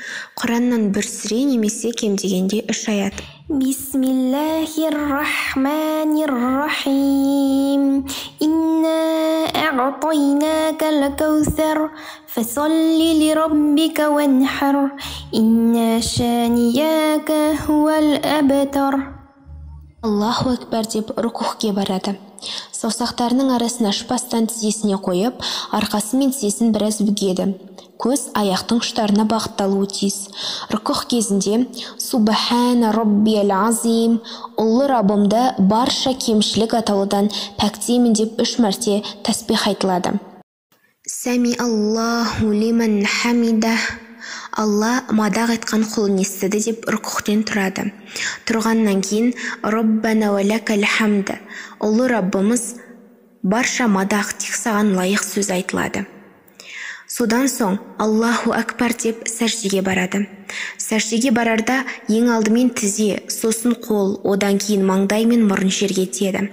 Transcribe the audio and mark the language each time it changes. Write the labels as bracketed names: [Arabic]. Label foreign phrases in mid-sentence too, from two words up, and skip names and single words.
[Kazakh] Құраннан бір сүре немесе кем дегенде 3 аят. [Arabic] بسم الله الرحمن الرحيم. إنا أعطيناك الكوثر فصل لربك وانحر إن شانئك هو الأبتر. الله أكبر [Kazakh] деп рукухке барады. Саусақтарының арасын ашпастан тізесіне қойып, арқасы мен тізесін біраз бүгеді. Көз аяқтың ұштарына бағытталуы тиіс. Рүкүх кезінде [Arabic] سبحان ربي العظيم, [Kazakh] ұлы Раббымды барша кемшілік атаулыдан пәктеймін деп 3 мәрте тәсбих айтылады. [Arabic] سمع الله لمن حمده, [Kazakh] Алла мадақ айтқан құлын естіді деп рүкүхтен тұрады. Тұрғаннан кейін [Arabic] ربنا ولك الحمد, [Kazakh] ұлы Раббымыз барша мадақ тек саған лайық сөз айтылады. Содан соң [Arabic] الله أكبر [Kazakh] деп сәждеге барады. Сәждеге барарда ең алдымен тізе, сосын қол, одан кейін маңдай мен мұрын жерге тиеді.